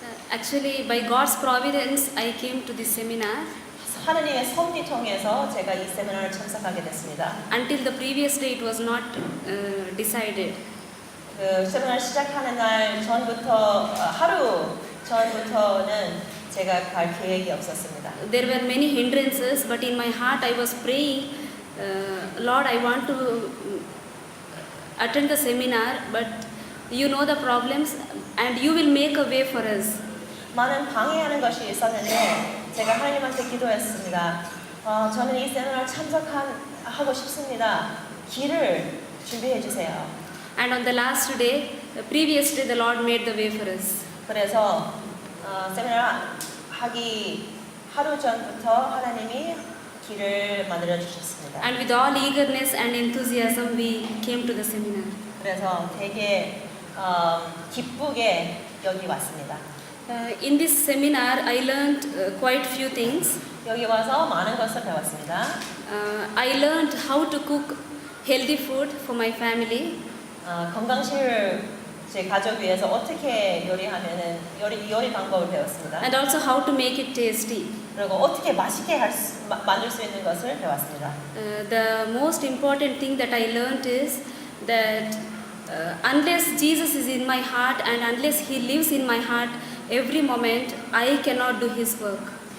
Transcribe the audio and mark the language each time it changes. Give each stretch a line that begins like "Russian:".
English: Actually, by God's providence, I came to this seminar.
Korean: 하나님의 섭리 통해서 제가 이 세미나를 참석하게 됐습니다.
English: Until the previous day, it was not decided.
Korean: 그 세미나를 시작하는 날 전부터 하루 전부터는 제가 갈 계획이 없었습니다.
English: There were many hindrances, but in my heart, I was praying, Lord, I want to attend the seminar, but you know the problems, and you will make a way for us.
Korean: 많은 방해하는 것이 있었는데 제가 하나님한테 기도했습니다. 저는 이 세미나를 참석하고 싶습니다. 길을 준비해 주세요.
English: And on the last day, the previous day, the Lord made the way for us.
Korean: 그래서 세미나 하기 하루 전부터 하나님이 길을 만들어 주셨습니다.
English: And with all eagerness and enthusiasm, we came to the seminar.
Korean: 그래서 되게 기쁘게 여기 왔습니다.
English: In this seminar, I learned quite few things.
Korean: 여기 와서 많은 것을 배웠습니다.
English: I learned how to cook healthy food for my family.
Korean: 건강식을 제 가족 위해서 어떻게 요리하면은 요리 방법을 배웠습니다.
English: And also how to make it tasty.
Korean: 그리고 어떻게 맛있게 만들 수 있는 것을 배웠습니다.
English: The most important thing that I learned is that unless Jesus is in my heart and unless He lives in my heart every moment, I cannot do His work.